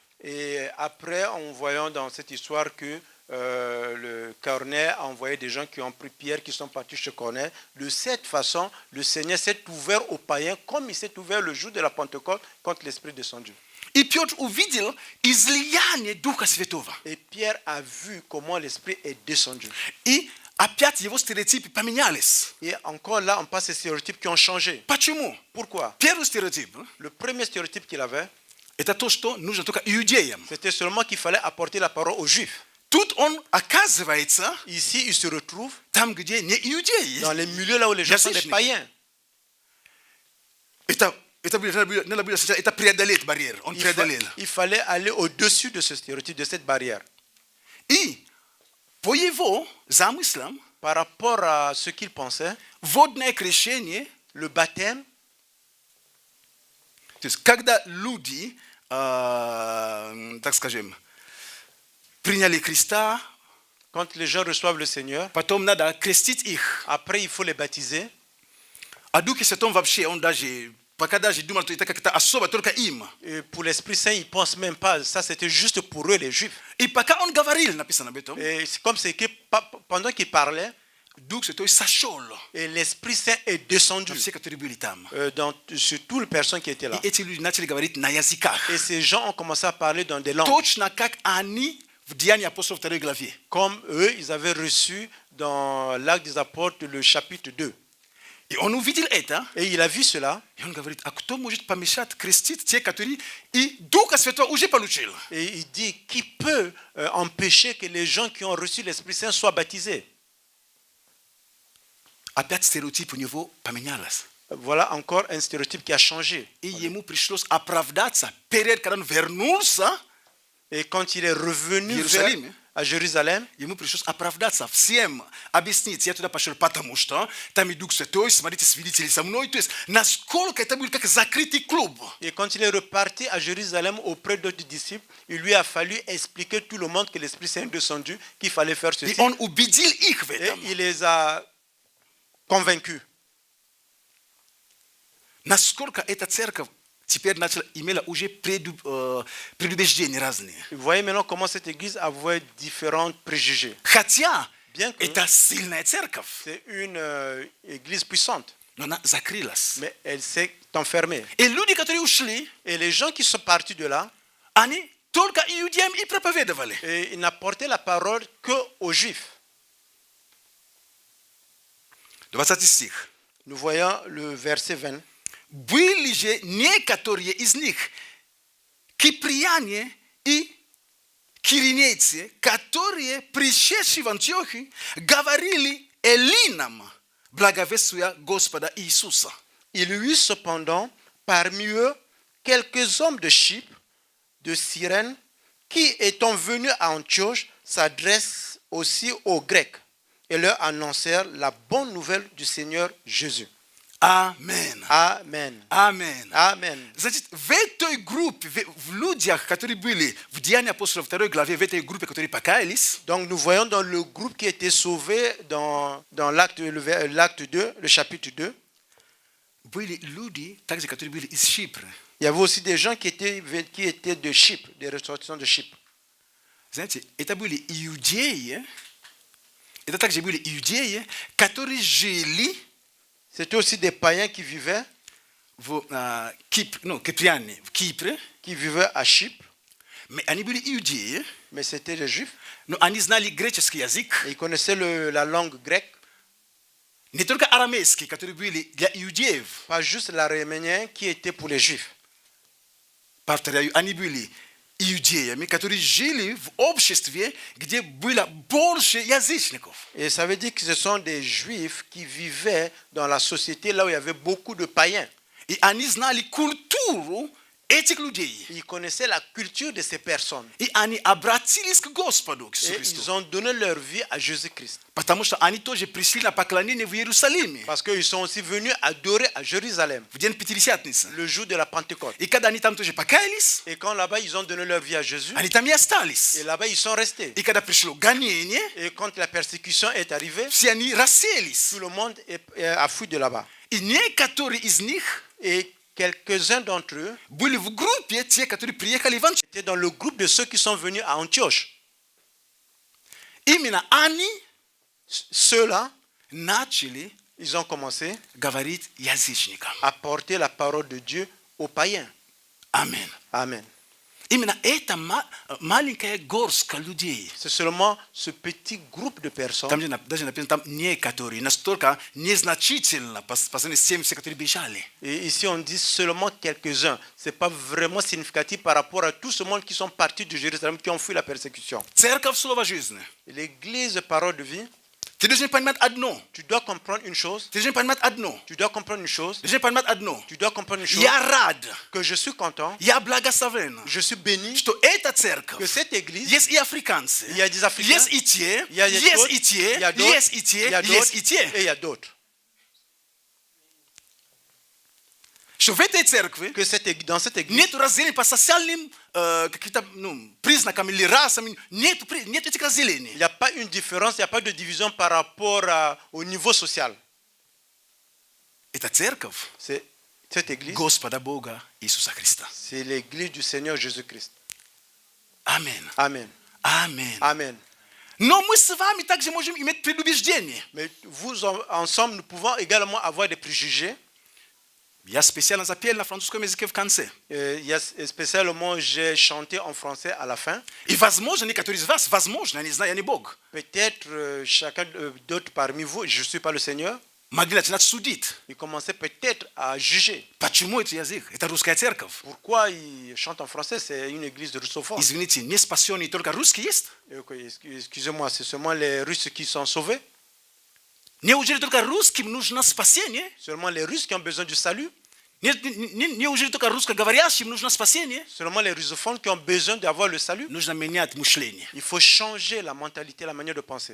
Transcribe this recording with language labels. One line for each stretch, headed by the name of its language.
French: Et après, en voyant dans cette histoire que le Corneille a envoyé des gens qui ont pris Pierre, qui sont partis chez Corneille, de cette façon, le Seigneur s'est ouvert aux païens comme il s'est ouvert le jour de la Pentecôte quand l'Esprit est descendu.
Russian: И Петр увидел излияние Духа Святого.
French: Et Pierre a vu comment l'Esprit est descendu.
Russian: И опять его стереотипы поменялись.
French: Et encore là, on passe ces stéréotypes qui ont changé.
Russian: Почему?
French: Pourquoi?
Russian: Первый стереотип
French: Le premier stéréotype qu'il avait,
Russian: это то, что нужно только иудеям.
French: c'était seulement qu'il fallait apporter la parole aux Juifs.
Russian: Тут он оказывается
French: Ici, il se retrouve
Russian: там, где не иудеи.
French: dans les milieux là où les gens sont des
Russian: Язычники.
French: païens.
Russian: Надо было сначала это преодолеть барьер. Он преодолел.
French: Il fallait aller au-dessus de ce stéréotype, de cette barrière.
Russian: И по его замыслам
French: Par rapport à ce qu'il pensait,
Russian: водное крещение,
French: le baptême,
Russian: то есть когда люди, так скажем, приняли Христа,
French: quand les gens reçoivent le Seigneur,
Russian: потом надо крестить их.
French: après il faut les baptiser.
Russian: А Дух Святой вообще, он даже, пока даже думал, что это как-то особо только им.
French: Et pour l'Esprit Saint, ils ne pensent même pas. Ça, c'était juste pour eux, les Juifs.
Russian: И пока он говорил, написано об этом,
French: Et c'est comme c'est que pendant qu'il parlait,
Russian: Дух Святой сошел
French: et l'Esprit Saint est descendu
Russian: на все, которые были там.
French: sur toutes les personnes qui étaient là.
Russian: И эти люди начали говорить на языках.
French: Et ces gens ont commencé à parler dans des langues.
Russian: Точно как они в Деянии апостолов 2 главе.
French: Comme eux, ils avaient reçu dans l'Acte des Apôtres, le chapitre 2.
Russian: И он увидел это,
French: Et il a vu cela.
Russian: и он говорит, а кто может помешать крестить те, которые и Духа Святого уже получил?
French: Et il dit, qui peut empêcher que les gens qui ont reçu l'Esprit Saint soient baptisés?
Russian: Опять стереотип у него поменялся.
French: Voilà encore un stéréotype qui a changé.
Russian: И ему пришлось оправдаться перед, когда он вернулся,
French: Et quand il est revenu
Russian: Иерусалим,
French: à Jérusalem,
Russian: ему пришлось оправдаться всем, объяснить, я туда пошел, потому что там и Дух Святой, смотрите, свидетели со мной, то есть насколько это был как закрытый клуб.
French: et quand il est reparti à Jérusalem auprès d'autres disciples, il lui a fallu expliquer tout le monde que l'Esprit Saint est descendu, qu'il fallait faire
Russian: И
French: ceci.
Russian: он убедил их в
French: Et
Russian: этом.
French: il les a convaincus.
Russian: Насколько эта церковь теперь начала, имела уже предубеждения разные.
French: Vous voyez maintenant comment cette église avait différents préjugés.
Russian: Хотя
French: Bien que
Russian: это сильная церковь,
French: c'est une église puissante,
Russian: но она закрылась.
French: mais elle s'est enfermée.
Russian: И люди, которые ушли,
French: Et les gens qui sont partis de là,
Russian: они только иудеям и проповедовали.
French: et ils n'apportaient la parole qu'aux Juifs.
Russian: 20 стих.
French: Nous voyons le verset 20.
Russian: Были же некоторые из них, киприяне и киринейцы, которые, пришедшие в Антиохию, говорили эллинам, благовествуя Господа Иисуса.
French: Il y eut cependant parmi eux quelques hommes de Chypre, de Cyrène, qui, étant venus à Antioche, s'adressent aussi aux Grecs et leur annoncèrent la bonne nouvelle du Seigneur Jésus. Amen. Amen. Amen. Amen.
Russian: Значит, в этой группе, в людях, которые были в Деянии апостолов 2 главе, в этой группе, которые покаялись,
French: Donc nous voyons dans le groupe qui était sauvé dans l'acte 2, le chapitre 2,
Russian: были люди, также, которые были из Chypre.
French: il y avait aussi des gens qui étaient de Chypre, des ressortissants de Chypre.
Russian: Знаете, это были иудеи, это также были иудеи, которые жили
French: C'était aussi des païens qui vivaient
Russian: в Кипре, киприане, в Кипре,
French: à Chypre, mais
Russian: они были иудеи,
French: mais c'était des juifs.
Russian: но они знали греческий язык,
French: Et ils connaissaient la langue grecque,
Russian: не только арамейский, которые были для иудеев.
French: pas juste l'araméen qui était pour les juifs.
Russian: Повторяю, они были иудеями, которые жили в обществе, где было больше язычников.
French: Et ça veut dire que ce sont des juifs qui vivaient dans la société là où il y avait beaucoup de païens.
Russian: И они знали культуру этих людей.
French: Ils connaissaient la culture de ces personnes.
Russian: И они обратились к Господу, к Иисусу
French: Et
Russian: Христу.
French: ils ont donné leur vie à Jésus-Christ.
Russian: Потому что они тоже пришли на поклонение в Иерусалиме
French: Parce qu'ils sont aussi venus adorer à Jérusalem
Russian: в день Пятидесятницы.
French: le jour de la Pentecôte.
Russian: И когда они там тоже покаялись,
French: Et quand là-bas ils ont donné leur vie à Jésus,
Russian: они там и остались.
French: et là-bas ils sont restés.
Russian: И когда пришло гонение,
French: Et quand la persécution est arrivée,
Russian: все они расселись.
French: tout le monde a fui de là-bas.
Russian: И некоторые из них
French: Et quelques-uns d'entre eux
Russian: были в группе, те, которые приехали в Антиохию.
French: étaient dans le groupe de ceux qui sont venus à Antioche.
Russian: Именно они
French: Ceux-là,
Russian: начали
French: ils ont commencé
Russian: говорить язычникам.
French: à porter la parole de Dieu aux païens.
Russian: Аминь.
French: Amen.
Russian: Именно эта маленькая горстка людей.
French: C'est seulement ce petit groupe de personnes.
Russian: Там даже написано, там некоторые, настолько незначительно по сравнению с теми, все, которые бежали.
French: Et ici on dit seulement quelques-uns. Ce n'est pas vraiment significatif par rapport à tout ce monde qui sont partis de Jérusalem, qui ont fui la persécution.
Russian: Церковь Слово жизни.
French: L'église parole de vie,
Russian: Ты должен понимать одно.
French: tu dois comprendre une chose.
Russian: Ты должен понимать одно.
French: Tu dois comprendre une chose.
Russian: Ты должен понимать одно.
French: Tu dois comprendre une chose.
Russian: Я рад,
French: Que je suis content,
Russian: я благословен,
French: je suis béni,
Russian: что эта церковь,
French: que cette église,
Russian: есть и африканцы,
French: il y a des Africains,
Russian: есть и те,
French: il y a des
Russian: есть
French: autres,
Russian: и те,
French: il y a d'autres,
Russian: есть и те,
French: il y a
Russian: есть
French: d'autres,
Russian: и
French: et
Russian: те.
French: il y a d'autres.
Russian: Что в этой церкви
French: Que dans cette église,
Russian: нет разделения по социальным каким-то признакам или расам, нет этих разделений.
French: il n'y a pas une différence, il n'y a pas de division par rapport au niveau social.
Russian: Это церковь
French: C'est cette église,
Russian: Господа Бога Иисуса Христа.
French: c'est l'église du Seigneur Jésus-Christ.
Russian: Аминь.
French: Amen.
Russian: Аминь.
French: Amen.
Russian: Но мы с вами также можем иметь предубеждения.
French: Mais vous ensemble, nous pouvons également avoir des préjugés.
Russian: Я специально запел на французском языке в конце.
French: Spécialement, j'ai chanté en français à la fin.
Russian: И возможно, некоторые из вас, возможно, я не знаю, я не Бог,
French: Peut-être chacun d'autres parmi vous, je ne suis pas le Seigneur,
Russian: могли начинать судить.
French: ils commençaient peut-être à juger.
Russian: Почему это язык? Это русская церковь.
French: Pourquoi ils chantent en français? C'est une église de russophone.
Russian: Извините, не спасенные только русские есть?
French: Excusez-moi, c'est seulement les Russes qui sont sauvés?
Russian: Неужели только русским нужно спасение?
French: Seulement les Russes qui ont besoin du salut?
Russian: Неужели только русскоговорящим нужно спасение?
French: Seulement les russophones qui ont besoin d'avoir le salut?
Russian: Нужно менять мышление.
French: Il faut changer la mentalité, la manière de penser.